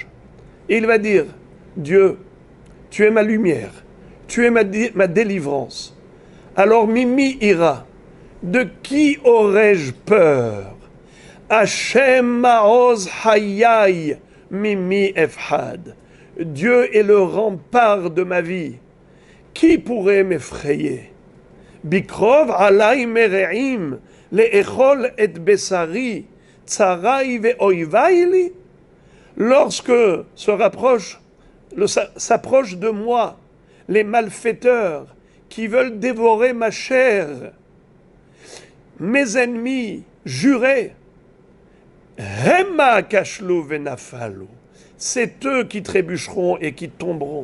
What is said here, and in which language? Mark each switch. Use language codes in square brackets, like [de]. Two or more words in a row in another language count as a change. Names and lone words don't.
[fr] Et il va dire, Dieu, tu es ma lumière, tu es ma délivrance. Alors [he] ממי אירא, [fr] de qui aurais-je peur? [he] ה' מעוז חיי ממי אפחד. [fr] Dieu est le rempart de ma vie. Qui pourrait m'effrayer? [he] בקרב עלי מרעים לאכול את בשרי צרי ואויבי לי. [fr] Lorsque s'approchent de moi les malfaiteurs qui veulent dévorer ma chair, mes ennemis jurés, [he] המה כשלו ונפלו, [fr] c'est eux qui trébucheront et qui tomberont.